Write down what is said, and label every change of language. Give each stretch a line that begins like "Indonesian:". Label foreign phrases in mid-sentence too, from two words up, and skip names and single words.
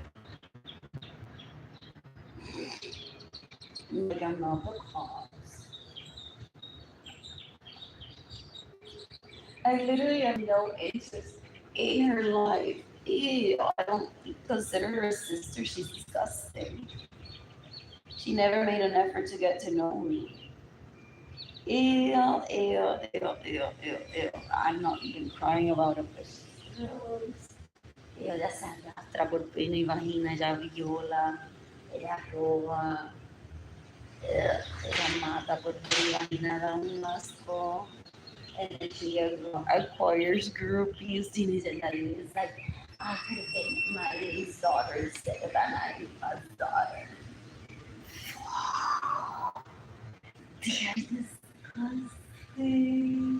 English: Like, I'm not the cause. I literally have no interest in her life. Ew, I don't consider her a sister. She's disgusting. She never made an effort to get to know me. Ew, ew, ew, ew, ew, ew. I'm not even crying about it, but she's gross.
Spanish: Ella se arrastra por pene y vagina, ella viola, ella roba, ella mata por pene y vagina, da un asco.
English: And then she acquires groupies. Teenage and it's like, I could have been my lady's daughter instead of an my daughter. They're disgusting.